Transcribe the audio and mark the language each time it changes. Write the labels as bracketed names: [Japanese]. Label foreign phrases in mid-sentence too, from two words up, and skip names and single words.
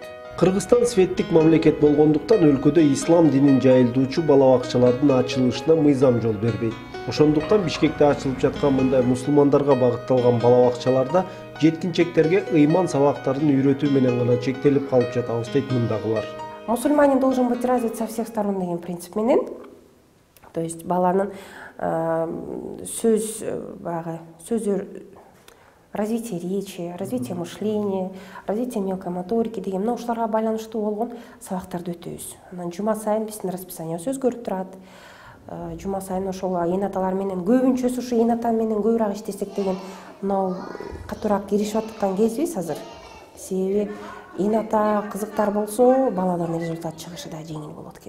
[Kyrgyz] Кыргызстан светтик мамлекет болгондуктан өлкөдө ислам динин жайылтуучу бала бакчалардын ачылышына мыйзам жол бербейт. Ошондуктан Бишкекте ачылып жаткан мындай мусулмандарга багытталган бала бакчаларда жеткинчектерге ыйман сабактарын үйрөтүү менен гана чектелип калып жатабыз дейт мындагылар. [Russian] Мусульманин должен быть развит со всех сторон [Kyrgyz] деген принцип менен, [Russian] то есть баланын развитие речи, развитие мышления, развитие мелкой моторики [Kyrgyz] деген мына ушуларга байланыштуу болгон сабактарды өтөбүз. Анан жума сайын биздин расписаниябыз өзгөрүп турат. Жума сайын ошол ийнаталар менен көбүнчөсү ушу ийната менен көбүрөөк иштесек деген мынау катуураак киришип аткан кезбиз азыр. Себеби ийната кызыктар болсо, баладан результат чыгышы да жеңил болот экен.